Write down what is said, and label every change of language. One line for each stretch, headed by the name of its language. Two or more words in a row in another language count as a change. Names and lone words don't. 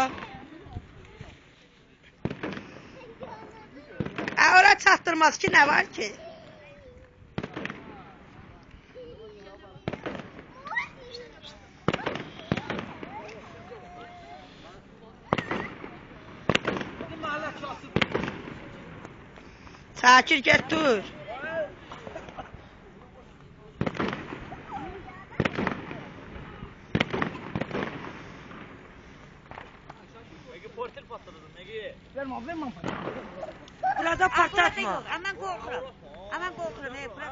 Azerbaijani: Ora çatdırmaz ki, nə var ki? Sakir get dur. Portal patladı, Megi. Vermə. Burada patlatma. Aman qorxuram. Burada.